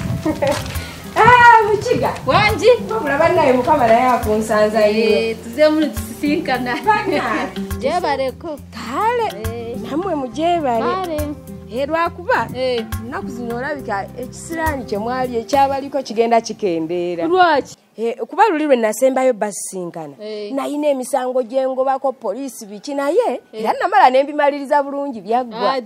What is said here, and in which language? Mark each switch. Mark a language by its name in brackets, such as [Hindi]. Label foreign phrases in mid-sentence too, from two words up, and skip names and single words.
[Ganda] Mukiga. Wanji. Mulaba naye mukamala yakunsanza yiwe. Tuze muri tusinkana. Bana. Jebareko. Kale. Namwe mujebale. Kale. Lwakuba ennaku zino olabika ekisiraani kye mwali ekyabaliko kigenda kikendeera. Lwaki? Kuba luli lwe nasembayo basisinkana nayina emisango gyengobako poliisi biki naye era namala nembimaliriza bulungi byaggwa.